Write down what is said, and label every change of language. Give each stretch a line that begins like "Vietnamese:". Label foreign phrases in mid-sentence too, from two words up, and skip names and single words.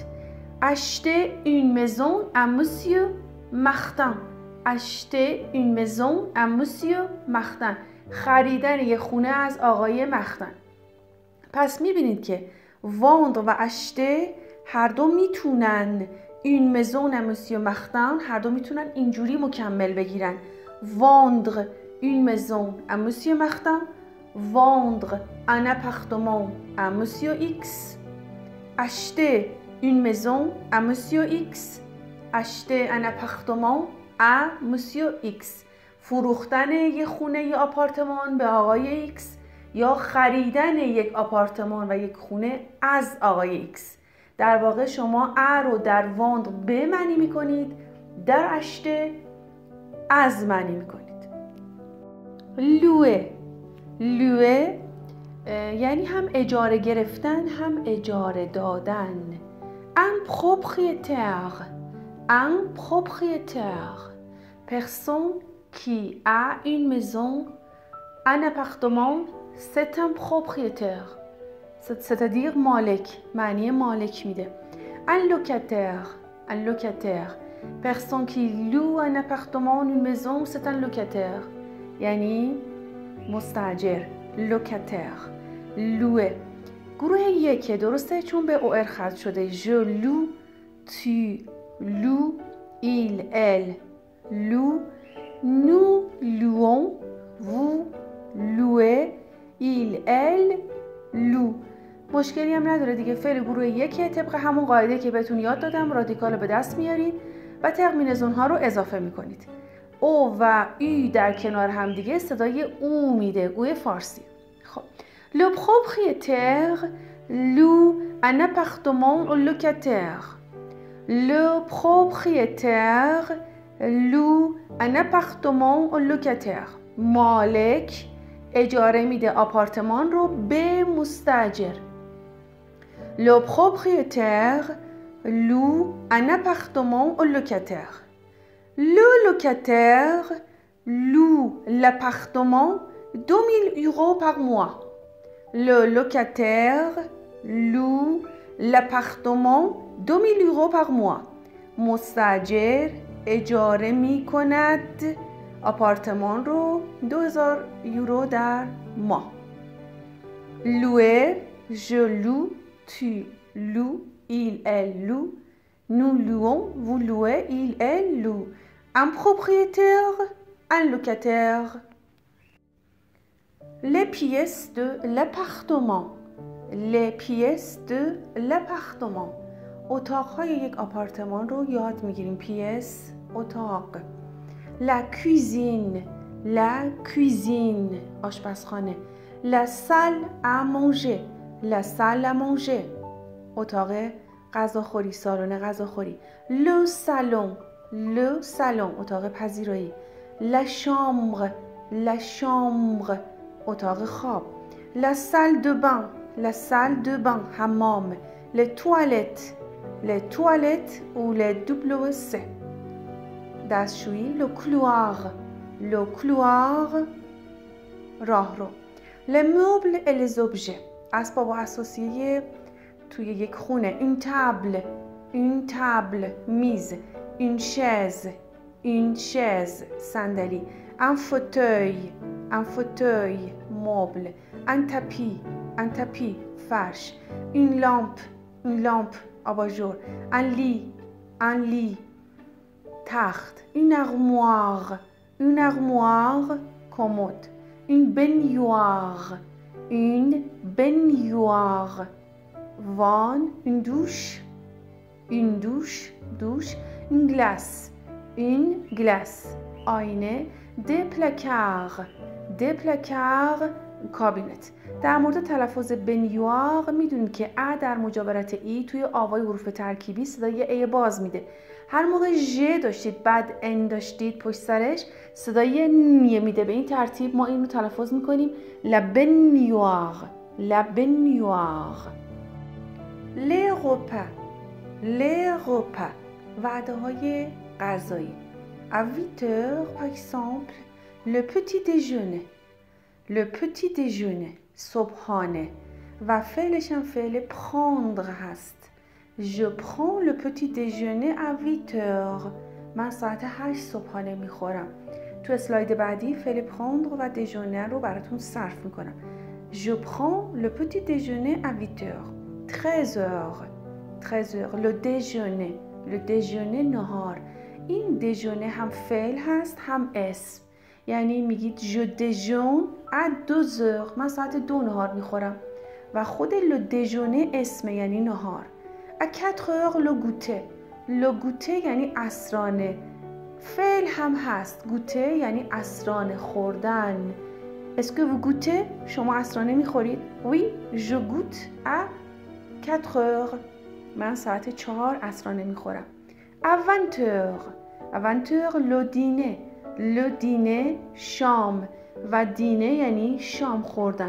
French: acheter une maison à monsieur Martin، acheter une maison à monsieur Martin،
Persian: خریدن یه خونه از آقای مختن. پس میبینید که vendre و acheter هر دو میتونن
French: une maison à monsieur Martin،
Persian: هر دو میتونن اینجوری مکمل بگیرن.
French: vendre une maison à monsieur Martin، vendre un appartement à monsieur X، acheter une maison à monsieur X، acheter un appartement à monsieur X.
Persian: فروختن یک خونه یا آپارتمان به آقای X یا خریدن یک آپارتمان و یک خونه از آقای X. در واقع شما ا رو در vendre به معنی میکنید، در acheter از معنی میکنید.
French: louer، louer
Persian: یعنی هم اجاره گرفتن هم اجاره دادن.
French: un propriétaire، un propriétaire personne qui a une maison، un appartement c'est un propriétaire، c'est-à-dire
Persian: مالک، معنی مالک میده.
French: un locataire، un locataire personne qui loue un appartement une maison c'est un locataire،
Persian: یعنی مستاجر.
French: locataire، louer.
Persian: گروه یک درسته چون به او ختم شده.
French: je loue، tu loues، il elle loue، nous louons، vous louez، il elle loue.
Persian: مشکلی هم نداره دیگه، فعل گروه یک طبق همون قاعده که بهتون یاد دادم رادیکال به دست میارید و ترمینزون ها رو اضافه میکنید. او و ای در کنار هم دیگه صدای او میده، اوی فارسی.
French: خب le propriétaire loue un appartement au locataire. le propriétaire loue un appartement au locataire. مالک اجاره میده آپارتمان رو به مستاجر. Le propriétaire loue un appartement au locataire. Le locataire loue l'appartement 2000 € par mois. Le locataire loue l'appartement 2000 € par mois.
Persian: مستاجر اجاره می کند آپارتمان رو 2000 یورو در ماه.
French: Louer, je loue, tu loues, il, elle loue. Nous louons, vous louez, il, elle loue. Un propriétaire, un locataire. Les pièces de l'appartement. Les pièces de l'appartement.
Persian: اتاق‌های یک آپارتمان رو یاد می‌گیریم. پیس، اتاق.
French: La cuisine. La cuisine. آشپزخانه. La salle à manger. La salle à manger.
Persian: اتاق غذاخوری، سالن غذاخوری.
French: Le salon. Le salon.
Persian: اتاق پذیرایی.
French: La chambre. La chambre.
Persian: اتاق خواب.
French: La salle de bain. La salle de bain. حمام. Les toilettes. Les toilettes ou les WC. دستشویی. Le couloir. Le couloir.
Persian: راهرو.
French: Les meubles et les objets.
Persian: اسباب و اساسیه توی یک خونه.
French: Une table. Une table. میز. Une chaise. Une chaise. صندلی. Un fauteuil. Un fauteuil. مبل. Un tapis. Un tapis. فرش. Une lampe. Une lampe. آباژور. Un lit. Un lit. تخت. Une armoire. Une armoire. commode. Une baignoire. Une baignoire. Van. Une douche. Une douche. Douche. Une glace. Une glace. آینه. Des placards. Des placards.
Persian: کابینت. در مورد تلفظ بنیوار میدونید که ا در مجاورت ای توی آوای حروف ترکیبی صدای ای باز میده. هر موقع ژ داشتید بعد ان داشتید پشت سرش صدای نیه میده. به این ترتیب ما این رو تلفظ میکنیم
French: la baignoire. La baignoire. Les repas. Les repas.
Persian: وعده های غذایی.
French: À 8 heures par exemple le petit déjeuner. Le petit déjeuner.
Persian: صبحانه. و فعلش هم فعل prendre هست.
French: Je prends le petit déjeuner à 8 heures.
Persian: من ساعت 8 صبحانه میخورم. تو اسلاید بعدی فعل prendre و déjeuner رو براتون صرف میکنم.
French: Je prends le petit déjeuner à 8 heures. 13 heures. 13 heures. Le déjeuner. Le déjeuner
Persian: نهار. این déjeuner هم فعل هست هم اسم. یعنی میگید
French: je déjeune à 2 heures.
Persian: من ساعت 2 نهار میخورم. و خود
French: le déjeuner
Persian: اسم یعنی نهار.
French: à 4 heures le goûter. Le goûter
Persian: یعنی عصرانه. فعل هم هست. goûter یعنی عصرانه خوردن.
French: Est-ce que vous goûtez؟
Persian: شما عصرانه میخورید؟
French: Oui, je goûte à 4 heures.
Persian: من ساعت 4 عصرانه میخورم.
French: à 20 heures. à 20 heures le dîner. Le dîner شام.
Persian: و دینه یعنی شام خوردن.